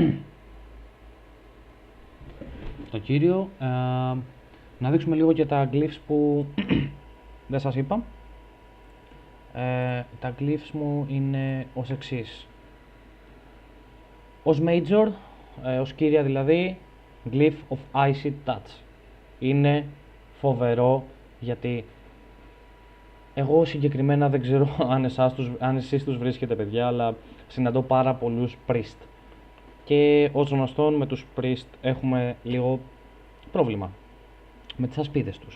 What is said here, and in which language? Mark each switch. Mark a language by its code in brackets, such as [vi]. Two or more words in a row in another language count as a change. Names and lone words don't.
[el] Το κύριο, να δείξουμε λίγο και τα glyphs που δεν σας είπα. Τα glyphs μου είναι ως εξής. Ως major, ως κύρια δηλαδή, [en] glyph of icy touch. [el] Είναι φοβερό γιατί εγώ συγκεκριμένα δεν ξέρω αν εσείς τους βρίσκετε, παιδιά, αλλά συναντώ πάρα πολλούς priest. Και ως γνωστόν με τους priest έχουμε λίγο πρόβλημα με τις ασπίδες τους.